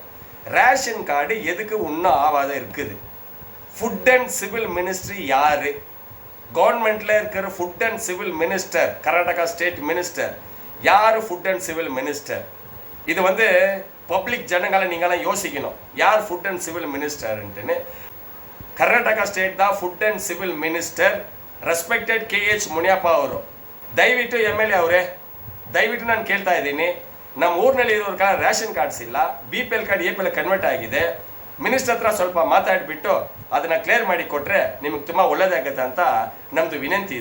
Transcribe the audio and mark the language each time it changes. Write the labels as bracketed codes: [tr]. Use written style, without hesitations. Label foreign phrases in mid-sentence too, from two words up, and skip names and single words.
[en] ration card [ta] எதுக்கு இன்னும் ஆகாத இருக்குது? [en] food and civil ministry யாரு? கவர்மெண்ட்ல இருக்கிற food and civil minister, கர்நாடகா state minister யார்? food and civil minister. [ta] இது வந்து பப்ளிக் ஜனங்களை நீங்களாம் யோசிக்கணும், யார் [en] food and civil minister. ಕರ್ನಾಟಕ ಸ್ಟೇಟ್ ದ food and civil minister respected KH ಮುನಿಯಪ್ಪ ಅವರು. [kn] ದಯವಿಟ್ಟು MLA ಅವರೇ, ದಯವಿಟ್ಟು ನಾನು ಕೇಳ್ತಾ ಇದ್ದೀನಿ, ನಮ್ಮ ಊರಿನಲ್ಲಿ ಇರೋರ್ಗೆ [en] ration cards [kn] ಇಲ್ಲ, BPL ಕಾರ್ಡ್ APL ಕನ್ವರ್ಟ್ ಆಗಿದೆ. ಮಿನಿಸ್ಟರ್ ಹತ್ರ ಸ್ವಲ್ಪ ಮಾತಾಡಿಬಿಟ್ಟು ಅದನ್ನು ಕ್ಲಿಯರ್ ಮಾಡಿ ಕೊಟ್ಟರೆ ನಿಮಗೆ ತುಂಬ ಒಳ್ಳೆಯದಾಗುತ್ತೆ ಅಂತ ನಮ್ಮದು ವಿನಂತಿ ಇದು.